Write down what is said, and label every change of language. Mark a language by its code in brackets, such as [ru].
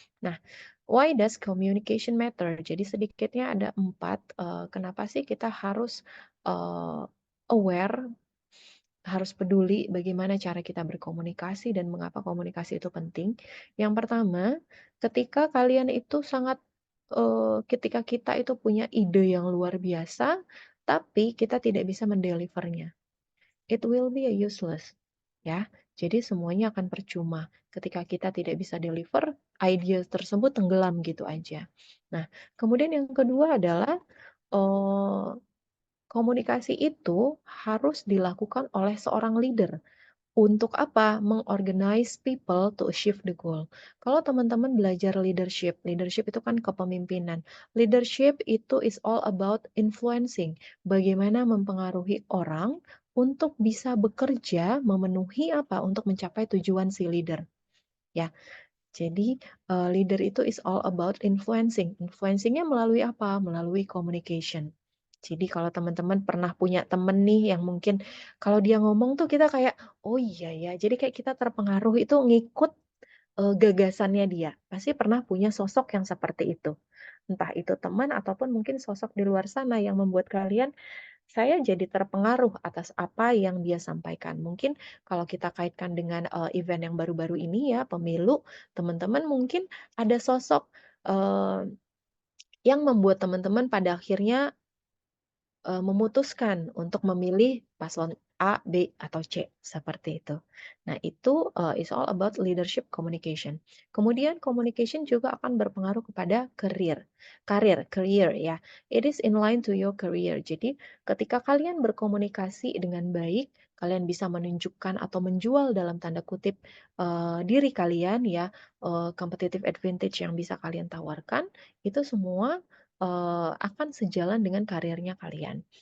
[en] Nah, why does communication matter? [id] Jadi sedikitnya ada 4, kenapa sih kita harus aware, harus peduli bagaimana cara kita berkomunikasi dan mengapa komunikasi itu penting. Yang pertama, ketika kalian itu ketika kita itu punya ide yang luar biasa, tapi kita tidak bisa mendelivernya, [en] it will be useless, [id] ya. Jadi semuanya akan percuma ketika kita tidak bisa deliver, ide tersebut tenggelam gitu aja. Nah, kemudian yang kedua adalah komunikasi itu harus dilakukan oleh seorang leader. Untuk apa? Mengorganize [en] people to achieve the goal. [id] Kalau teman-teman belajar leadership, leadership itu kan kepemimpinan. [en] Leadership itu is all about influencing. [id] Bagaimana mempengaruhi orang untuk bisa bekerja memenuhi apa? Untuk mencapai tujuan si leader. Ya. [en] Jadi leader itu is all about influencing. [id] Influencingnya melalui apa? Melalui communication. Jadi kalau teman-teman pernah punya temen nih yang mungkin kalau dia ngomong tuh kita kayak, oh iya ya, jadi kayak kita terpengaruh itu ngikut gagasannya dia. Pasti pernah punya sosok yang seperti itu. Entah itu teman ataupun mungkin sosok di luar sana yang membuat kalian, saya jadi terpengaruh atas apa yang dia sampaikan. Mungkin kalau kita kaitkan dengan event yang baru-baru ini ya, pemilu, teman-teman mungkin ada sosok yang membuat teman-teman pada akhirnya memutuskan untuk memilih paslon A, B, atau C, seperti itu. Nah, itu [en] is all about leadership communication. [id] Kemudian communication juga akan berpengaruh kepada career ya. [en] It is in line to your career. [id] Jadi, ketika kalian berkomunikasi dengan baik, kalian bisa menunjukkan atau menjual dalam tanda kutip diri kalian ya, competitive advantage yang bisa kalian tawarkan, itu semua akan sejalan dengan karirnya kalian.